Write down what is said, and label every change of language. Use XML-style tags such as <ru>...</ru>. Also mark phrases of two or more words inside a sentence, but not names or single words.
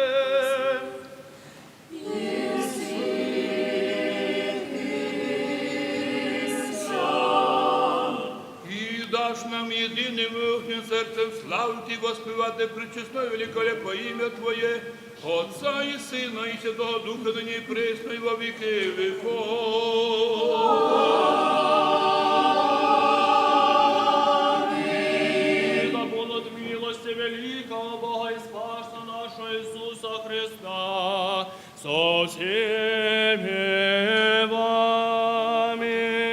<uk>І даш нам єдиним вихнім серцем славити, воспівати пречесне великолепне ім'я Твоє, Отця і Сина, і Святого Духа, нині і присно, і во віки віков.</uk> <ru>Да будут милости великого Бога и Спаса нашего Иисуса Христа со всеми вами.</ru>